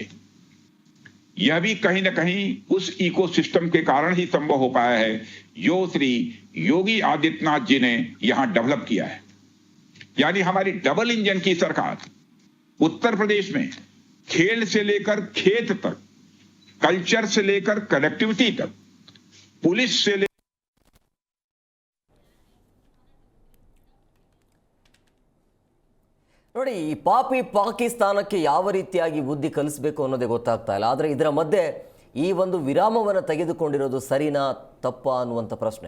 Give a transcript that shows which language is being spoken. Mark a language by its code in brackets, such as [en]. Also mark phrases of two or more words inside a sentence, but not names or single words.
[hi] यह भी कहीं ना कहीं उस इकोसिस्टम के कारण ही संभव हो पाया है जो श्री योगी आदित्यनाथ जी ने यहां डेवलप किया है। यानी हमारी [en] double engine [hi] की सरकार उत्तर प्रदेश में खेल से लेकर खेत तक, कल्चर से लेकर कनेक्टिविटी तक, पुलिस से [kn] ನೋಡಿ, ಈ ಪಾಪಿ ಪಾಕಿಸ್ತಾನಕ್ಕೆ ಯಾವ ರೀತಿಯಾಗಿ ಬುದ್ಧಿ ಕಲಿಸಬೇಕು ಅನ್ನೋದೇ ಗೊತ್ತಾಗ್ತಾ ಇಲ್ಲ. ಆದರೆ ಇದರ ಮಧ್ಯೆ ಈ ಒಂದು ವಿರಾಮವನ್ನು ತೆಗೆದುಕೊಂಡಿರೋದು ಸರಿನಾ ತಪ್ಪಾ ಅನ್ನುವಂಥ ಪ್ರಶ್ನೆ.